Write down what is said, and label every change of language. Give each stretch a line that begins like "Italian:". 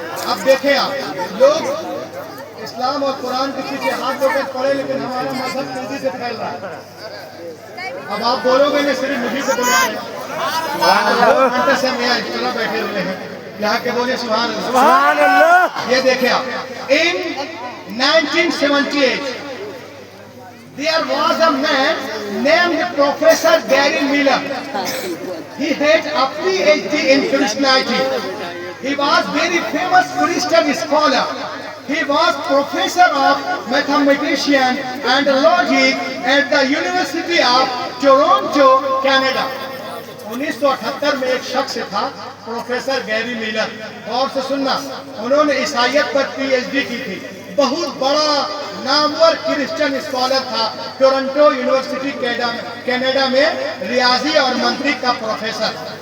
Hindi: अब देखें आप लोग इस्लाम और कुरान के पीछे हाथ धोकर पड़े, लेकिन हमारा मजहब तेजी से फैल रहा है। अब आप बोलोगे नहीं, सिर्फ मुझे से बोल रहे हैं, से इस तरह बैठे हुए हैं यहाँ के। बोले सुभान अल्लाह। ये देखें आप,
English: In 1978 there was a man named Professor Gary Miller. He had a PhD in Christianity. He was very famous Christian scholar. He was professor of mathematician and logic at the University of Toronto, Canada.
Hindi: 1978 में एक शख्स था professor Gary Miller. और से सुनना, उन्होंने ईसाइयत पर PhD की थी। बहुत बड़ा नामवर क्रिश्चियन स्कॉलर था। टोरंटो यूनिवर्सिटी कनाडा में रियाजी और मंतिक का प्रोफेसर।